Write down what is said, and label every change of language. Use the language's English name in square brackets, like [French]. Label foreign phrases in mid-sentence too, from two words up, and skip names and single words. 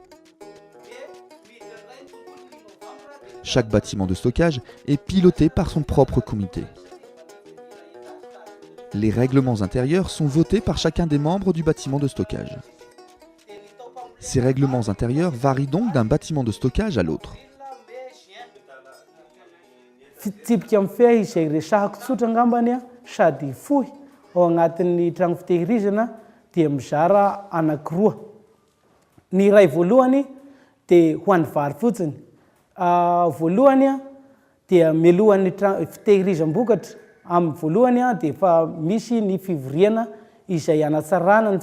[French] Chaque bâtiment de stockage est piloté par son propre comité. Les règlements intérieurs sont votés par chacun des membres du bâtiment de stockage. Ces règlements intérieurs varient donc d'un bâtiment de stockage à l'autre. [Malagasy] Fitsipika amin'ny fia izay resahako tsotra angambany a sady fohy ao agnatin'ny tragno fitehirizana dia mizara anankiroa. Ny iray voalohany dia ho an'ny vary fotsiny. Voalohany a dia mialohan'ny fitehirizam-bokatra amin'ny voalohany a dia efa misy ny fivoriana izay hanatsarana ny